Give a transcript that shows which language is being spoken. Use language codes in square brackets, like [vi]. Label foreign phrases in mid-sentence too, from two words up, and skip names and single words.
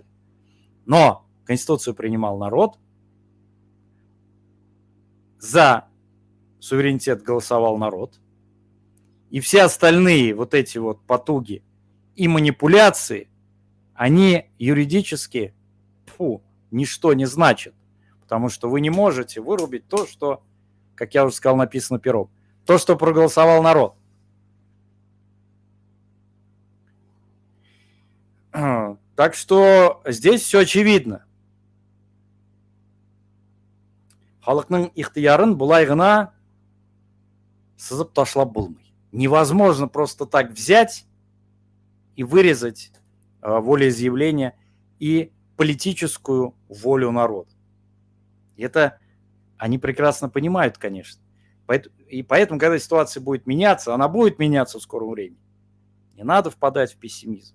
[ru] Но Конституцию принимал народ, за суверенитет голосовал народ, и все остальные вот эти вот потуги и манипуляции, они юридически ничто не значат. Потому что вы не можете вырубить то, что, как я уже сказал, написано пером. То, что проголосовал народ. Так что здесь все очевидно. [tt] Халыкның ихтиярын булай гына сызып ташлап булмый. [ru] Невозможно просто так взять и вырезать волеизъявление и политическую волю народа. И это они прекрасно понимают, конечно. И поэтому, когда ситуация будет меняться, она будет меняться в скором времени, не надо впадать в пессимизм.